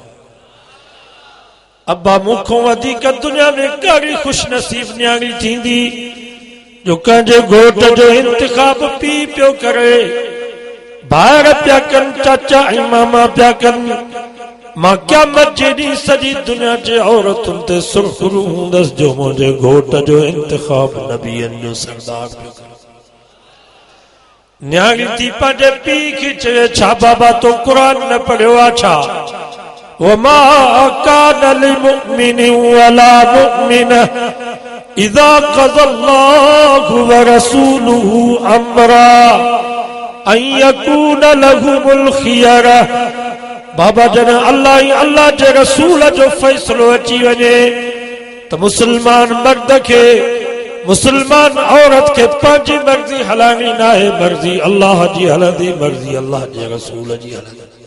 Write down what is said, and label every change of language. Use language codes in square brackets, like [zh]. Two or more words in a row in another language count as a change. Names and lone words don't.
[sd] अब्बा मूंखों वधीक दुनिया में कहिड़ी ख़ुशनसीब न्याणी थींदी जो कंहिंजे घोट जो इंतिखाब पी पियो करे भाइर पिया कनि चाचा ऐं मामा पिया कनि मां क़यामत जे ॾींहुं सॼी दुनिया जे औरतुनि ते सुरख़ुरू हूंदसि जो मुंहिंजे घोट जो इंतिखाब नबीअनि जो सरदार पियो करे न्याणी थी पंहिंजे पीउ खे चए छा बाबा तो क़ुर न पढ़ियो आहे छा वमा [ar] كان لمؤمن ولا مؤمنة إذا قضى الله و رسوله أمرا أن يكون لهم الخيرة [sd] बाबा जन अल्लाह ही अल्लाह जे रसूल जो फ़ैसिलो अची वञे त मुसलमान मर्द खे मुसलमान औरत के पंहिंजी मर्ज़ी हलानी न आहे मर्ज़ी अल्लाह जी हलंदी मर्ज़ी अल्लाह जे रसूल जी हलंदी